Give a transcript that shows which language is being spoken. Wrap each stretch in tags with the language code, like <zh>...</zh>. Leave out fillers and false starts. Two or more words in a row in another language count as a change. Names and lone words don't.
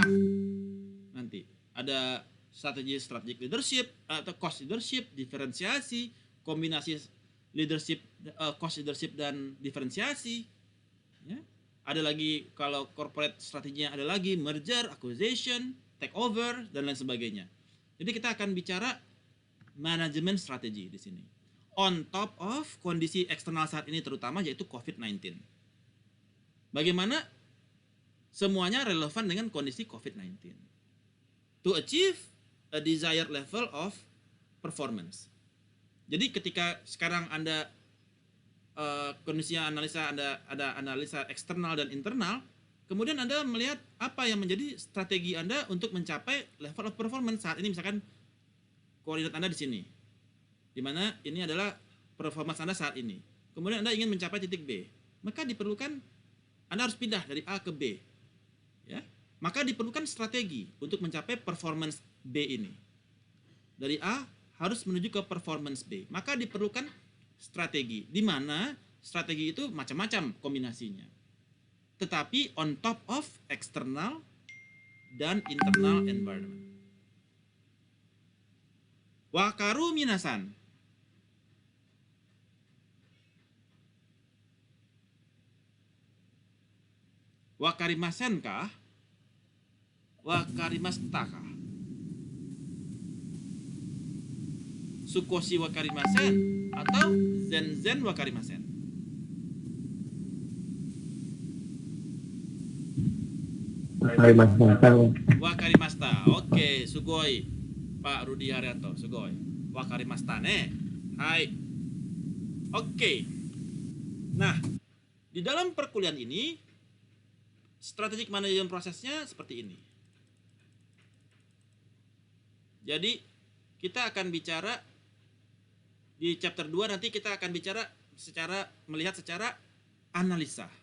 <id>Nanti ada</id> <en>strategic leadership</en> <id>atau</id> <en>cost leadership,</en> <id>diferensiasi, kombinasi leadership,</id> <en>cost leadership</en> <id>dan diferensiasi. Ya. Ada lagi kalau corporate strateginya, ada lagi</id> <en>merger, acquisition, takeover,</en> <id>dan lain sebagainya. Jadi kita akan bicara manajemen strategi di sini.</id> <en>On top of</en> <id>kondisi eksternal saat ini terutama, yaitu COVID-19. Bagaimana semuanya relevan dengan kondisi COVID-19.</id> <en>To achieve a desired level of performance.</en> <id>Jadi ketika sekarang Anda kondisinya analisa, ada analisa eksternal dan internal, Kemudian Anda melihat apa yang menjadi strategi Anda untuk mencapai</id> <en>level of performance</en> <id>saat ini. Misalkan koordinat Anda di sini, di mana ini adalah performance Anda saat ini. Kemudian Anda ingin mencapai titik B, maka diperlukan Anda harus pindah dari A ke B, ya. Maka diperlukan strategi untuk mencapai performance B ini. Dari A harus menuju ke performance B, maka diperlukan strategi, di mana strategi itu macam-macam kombinasinya. Tetapi</id> <en>on top of external</en> <id>dan</id> <en>internal environment.</en> <ja>わかる皆さん. わかりません kah? わかりましたか？少しわかりません atau 全わかりません? わかりました.</ja> <id>Oke, sugoi. Pak Rudi Haryanto,</id> <ja>sugoi. わかりましたね。はい. Oke.</ja> <id>Nah, di dalam perkuliahan ini strategic management prosesnya seperti ini. Jadi, kita akan bicara di chapter 2, nanti kita akan bicara melihat secara analisa.</id>